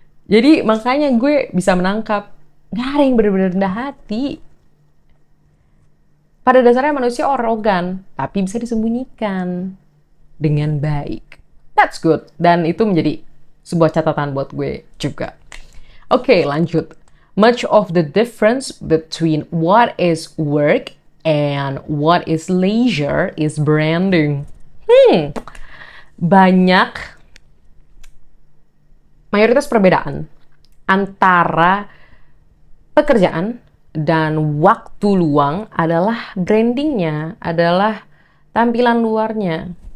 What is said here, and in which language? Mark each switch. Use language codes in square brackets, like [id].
[id] Jadi makanya gue bisa menangkap, gak ada yang benar-benar rendah hati. Pada dasarnya manusia arogan, tapi bisa disembunyikan dengan baik. [en] That's good. [id] Dan itu menjadi sebuah catatan buat gue juga. Oke, lanjut. [en] Much of the difference between what is work and what is leisure is branding. [id] Banyak mayoritas perbedaan antara pekerjaan dan waktu luang adalah brandingnya, adalah tampilan luarnya.